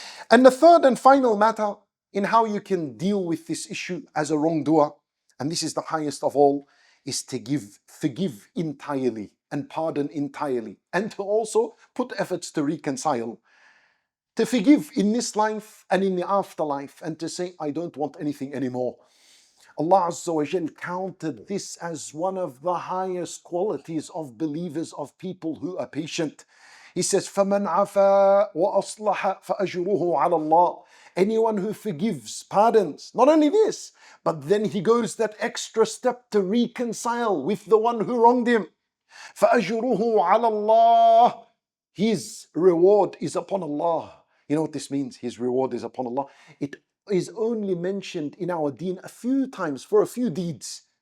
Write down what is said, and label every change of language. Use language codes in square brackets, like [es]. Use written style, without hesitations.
[en] And the third and final matter in how you can deal with this issue as a wrongdoer, and this is the highest of all, is to forgive entirely and pardon entirely, and to also put efforts to reconcile. To forgive in this life and in the afterlife, and to say, I don't want anything anymore. Allah Azza wa Jal counted this as one of the highest qualities of believers, of people who are patient. He says, [ar] فَمَنْ عَفَا وَأَصْلَحَ فَأَجْرُهُ عَلَى اللَّهِ. [en] Anyone who forgives, pardons, not only this, but then he goes that extra step to reconcile with the one who wronged him. [ar] فَأَجْرُهُ عَلَى اللَّهِ. [en] His reward is upon Allah. You know what this means? His reward is upon Allah. It is only mentioned in our Deen a few times for a few deeds.